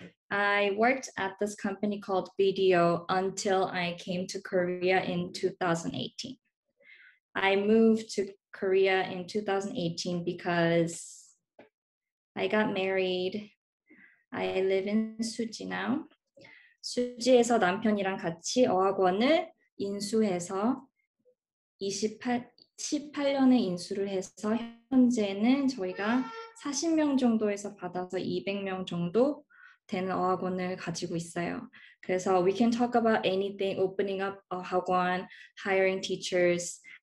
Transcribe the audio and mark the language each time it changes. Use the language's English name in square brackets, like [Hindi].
[English] I worked at this company called BDO until I came to Korea in 2018. I moved to Korea in 2018 because I got married. I live in Suji now. [Korean] 수지에서 남편이랑 같이 어학원을 인수해서 18년에 인수를 해서 현재는 저희가 40명 정도에서 받아서 200명 정도 되는 어학원을 가지고 있어요. 그래서 [English] we can talk about anything, opening up a 학원, hiring teachers.